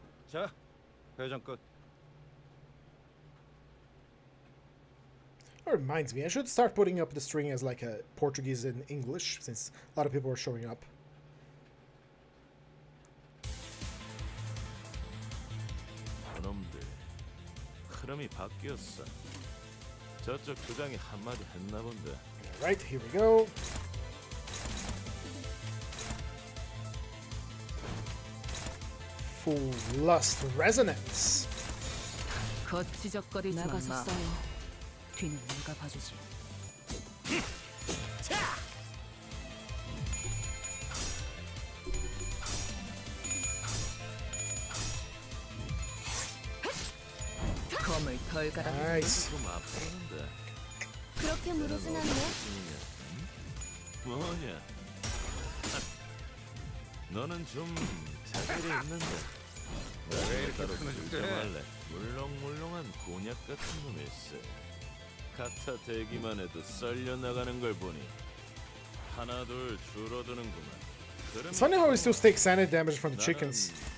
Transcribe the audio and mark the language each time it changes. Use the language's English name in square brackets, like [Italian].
[Korean] 자, 회전 끝. [English] That reminds me, I should start putting up the string as like a Portuguese and English, since a lot of people are showing up. [Korean] 저놈들 흐름이 바뀌었어. 저쪽 조장이 한마디 했나 본데. [English] Alright, here we go. Full Lust Resonance. [Korean] 거치적거리지만 나가서 마. 싸워. 뒤는 내가 봐주지. 검을 덜 갈아. [English] Nice. [Korean] 좀 아프는데. 그렇게 무르진 않네. 뭐냐? 너는 좀 자질이 있는데 나중에 따로 결정할래. 물렁물렁한 곤약 같은 놈일세. 카타 대기만 해도 썰려 나가는 걸 보니 하나 둘 줄어드는구만. [English] It's funny how he still takes sanity damage from the chickens.